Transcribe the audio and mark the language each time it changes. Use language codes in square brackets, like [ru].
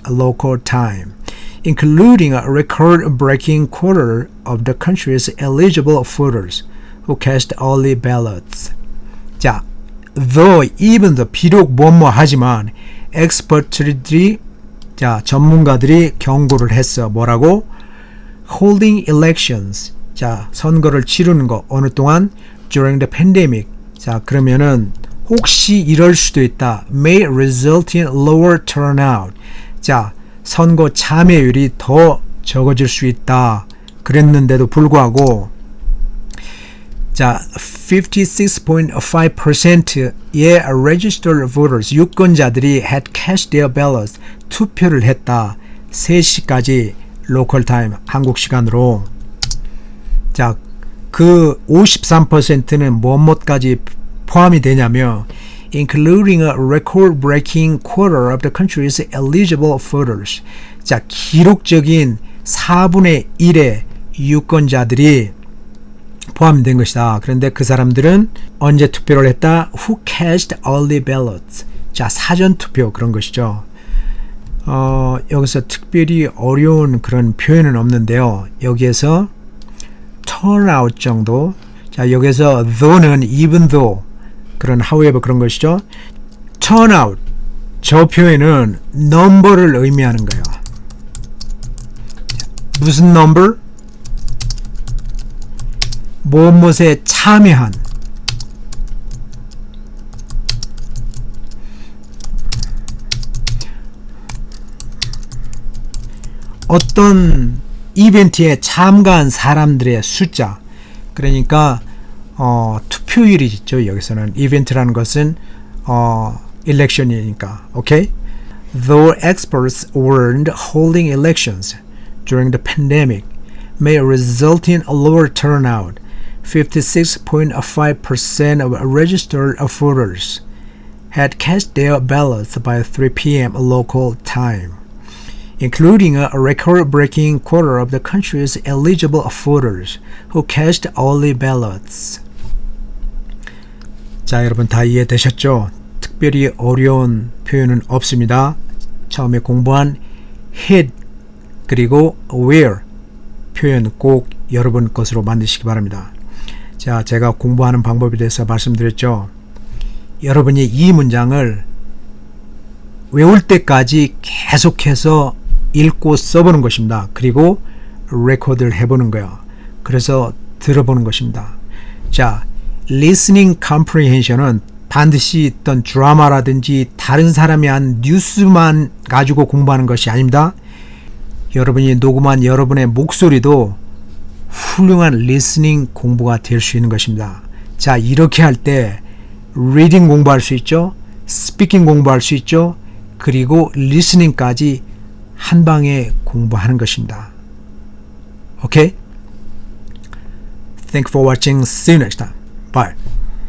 [en] local time, including a record-breaking quarter of the country's eligible voters who cast early ballots. [ko] 자, [en] though, even though, [ko] 비록 뭐뭐 하지만 expert들이 자, 전문가들이 경고를 했어. 뭐라고? [en] Holding elections. [ko] 자, 선거를 치르는 거 어느 동안? [en] During the pandemic. [ko] 자, 그러면은 혹시 이럴 수도 있다. [en] May result in lower turnout. [ko] 자, 선거 참여율이 더 적어질 수 있다. 그랬는데도 불구하고 자, 56.5%의 [en] registered voters, [ko] 유권자들이 [en] had cast their ballots, [ko] 투표를 했다. 3시까지 local time, 한국 시간으로. 자, 그 53%는 뭐뭐까지 포함이 되냐면 [en] including a record-breaking quarter of the country's eligible voters. [ko] 자, 기록적인 4분의 1의 유권자들이 포함된 것이다. 그런데 그 사람들은 언제 투표를 했다? [en] Who cast early ballots. [ko] 자, 사전 투표 그런 것이죠. 여기서 특별히 어려운 그런 표현은 없는데요. 여기에서 turnout 정도, 자, 여기서 though는 even though 그런 however 그런 것이죠. turn out 저 표현은 number를 의미하는 거예요. 무슨 number? 무엇에 참여한 어떤 이벤트에 참가한 사람들의 숫자. 그러니까 투표율이 있죠. 여기서는 이벤트라는 것은 election이니까. 오케이? [en] Though experts warned holding elections during the pandemic may result in a lower turnout, 56.5% of registered voters had cast their ballots by 3 p.m. local time, including a record-breaking quarter of the country's eligible voters who cast early ballots. [ko] 자, 여러분 다 이해되셨죠? 특별히 어려운 표현은 없습니다. 처음에 공부한 hit 그리고 where 표현 꼭 여러분 것으로 만드시기 바랍니다. 자, 제가 공부하는 방법에 대해서 말씀드렸죠. 여러분이 이 문장을 외울 때까지 계속해서 읽고 써보는 것입니다. 그리고 레코드를 해보는 거예요. 그래서 들어보는 것입니다. 자, listening comprehension은 반드시 어떤 드라마라든지 다른 사람이 한 뉴스만 가지고 공부하는 것이 아닙니다. 여러분이 녹음한 여러분의 목소리도 훌륭한 리스닝 공부가 될 수 있는 것입니다. 자, 이렇게 할 때 리딩 공부할 수 있죠. 스피킹 공부할 수 있죠. 그리고 리스닝까지 한 방에 공부하는 것입니다. [en] 오케이? Thank you for watching. See you next time. Bye.